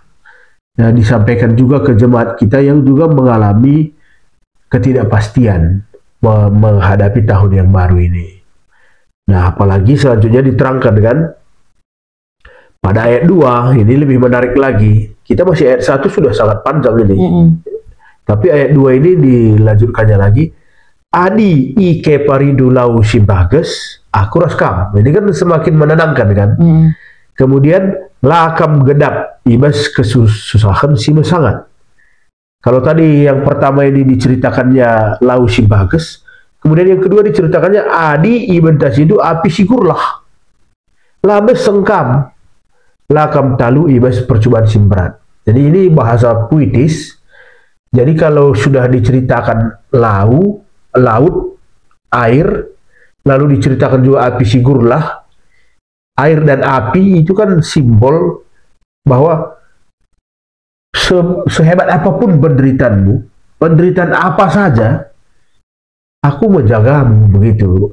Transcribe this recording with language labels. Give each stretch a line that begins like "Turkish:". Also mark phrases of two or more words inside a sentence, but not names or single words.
Indonesian: Nah, disampaikan juga ke jemaat kita yang juga mengalami ketidakpastian menghadapi tahun yang baru ini. Nah, apalagi selanjutnya diterangkan kan pada ayat 2, ini lebih menarik lagi. Kita masih ayat 1 sudah sangat panjang ini. Tapi ayat 2 ini dilanjutkannya lagi.
Batak Karo: Adi ike paridu lau simbages aku raskam.
Indonesian: Ini kan semakin menenangkan kan.
Batak Karo: Kemudian lakam gedap ibas kesusahan sima sangat.
Indonesian: Kalau tadi yang pertama ini diceritakannya
Batak Karo: lau simbages,
Indonesian: kemudian yang kedua diceritakannya adi ibentas itu
Batak Karo: api sigurlah. Labes sengkam lakam talu ibas percobaan simberat.
Indonesian: Jadi ini bahasa puitis. Jadi kalau sudah diceritakan laut, air, lalu diceritakan juga
Batak Karo: api sigurlah,
Indonesian: air dan api itu kan simbol bahwa sehebat apapun penderitaan apa saja, aku menjagamu begitu.